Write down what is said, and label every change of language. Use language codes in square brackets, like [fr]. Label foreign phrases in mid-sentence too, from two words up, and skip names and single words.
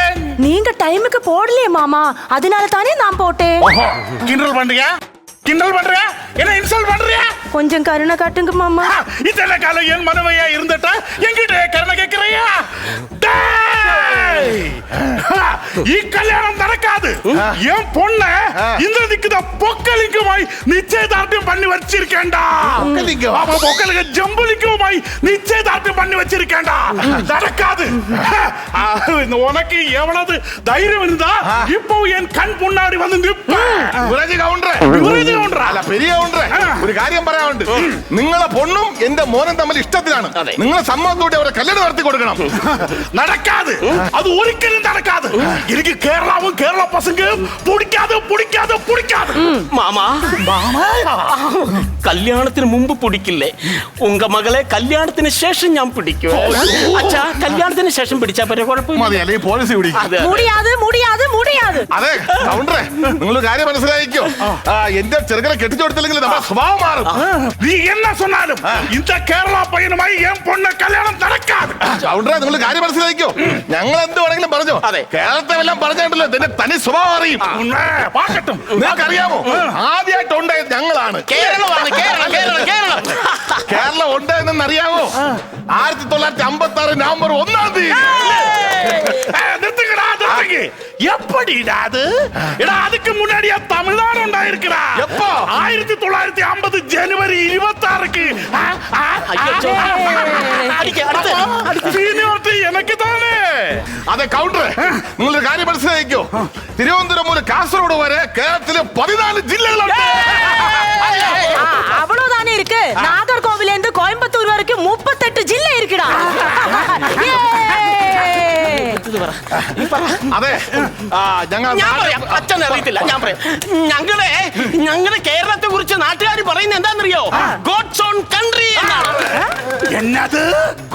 [ta] நீங்க டைமுக்கு போடலையே மாமா, அதனால தானே நான் போட்டேன். கிண்டல் பண்றியா? என்ன இன்சல்ட் பண்றியா? கொஞ்சம் கருணை காட்டுங்க மாமா. இத்தனை காலம் என் மனைவியா இருந்துட்டா என்கிட்ட கருணை கேட்கறியா? [ml] ഈ കല്യാണം നടക്കാതെ എൻ പൊണ്ണ ഇന്ന് നിൽക്കുന്ന പൊക്കലിംഗുമായി നിശ്ചയദാർഢ്യം പണി വച്ചിരിക്കേണ്ട. ജമ്പുലിംഗുമായി നിശ്ചയദാർഢ്യം പണി വച്ചിരിക്കേണ്ട. [ta] நடக்காதே உனக்கு எவ்வளவு தைரியம் இருந்தா இப்போ என் கண் முன்னாடி வந்து நிப்ப. [ml] ഒരു കാര്യം പറയാനുണ്ട്. നിങ്ങളെ പൊണ്ണും എന്റെ മോനും തമ്മിൽ ഇഷ്ടത്തിലാണ്. നിങ്ങളെ സമ്മതത്തോടെ അവരെ കല്യാണം നടത്തി കൊടുക്കണം. നടക്കാതെ, അത് ഒരിക്കലും നടക്കാതെ. എനിക്ക് കേരളവും കേരള പസംഗവും പിടിക്കാതെ. മാമാ കല്യാണത്തിന് മുമ്പ് പിടിക്കില്ലേ? ഉങ്ക മകളെ കല്യാണത്തിന് ശേഷം ഞാൻ പിടിക്കും. അച്ഛാ കല്യാണത്തിന് ശേഷം പിടിച്ചാ പറ്റ കുഴപ്പമില്ല. പോലീസ് അതെ കൗണ്ടറേ, നിങ്ങൾ കാര്യം മനസ്സിലായിക്കോ. എന്റെ ചെറുക്കനെ കെട്ടിച്ചു കൊടുത്തില്ലെങ്കിൽ നമ്മുടെ സ്വഭാവം മാറും. നീ എന്നാ [ta] சொன்னாலும் இந்த [ml] കേരള പയ്യനുമായി എൻ പൊണ്ണ കല്യാണം നടക്കാതെ. കൗണ്ടറേ, നിങ്ങൾ കാര്യം മനസ്സിലായിക്കോ. ഞങ്ങൾ എന്ത് വേണമെങ്കിലും പറഞ്ഞോ. കേരളത്തെ എല്ലാം പറഞ്ഞിട്ടല്ലോ ഇതിന്റെ തനി സ്വഭാവം അറിയും. നിങ്ങൾക്കറിയാമോ, ആദ്യമായിട്ട് ഉണ്ടായത് ഞങ്ങളാണ്. കേരളം ഉണ്ടായെന്ന് അറിയാമോ? 1956 നവംബർ 1-ാം തീയതി. [ta] அதுக்கு முன்னாடியா தமிழ்நாடு உண்டாயிருக்கிறா? எப்போ? 1950 ஜனவரி 26க்கு. எனக்கு தானே. [ml] അതെ കൗണ്ടർ, നിങ്ങളൊരു കാര്യം മനസ്സിലാക്കിയോ. തിരുവനന്തപുരം മുതൽ കാസർഗോഡ് വരെ കേരളത്തിലെ 14 ജില്ലകളുണ്ട്. [ta] அவ்வளவுதானே இருக்கு. நாகர்கோவில இருந்து கோயம்புத்தூர் வரைக்கும் 38 ജില്ല இருக்குடா. [ml] അതെ അച്ഛൻ അറിയത്തില്ല, ഞാൻ പറയാം. ഞങ്ങളെ കേരളത്തെ കുറിച്ച് നാട്ടുകാർ പറയുന്നത് എന്താണെന്നറിയോ? [en] God's own country എന്നാണ്. [ml] എന്നത്?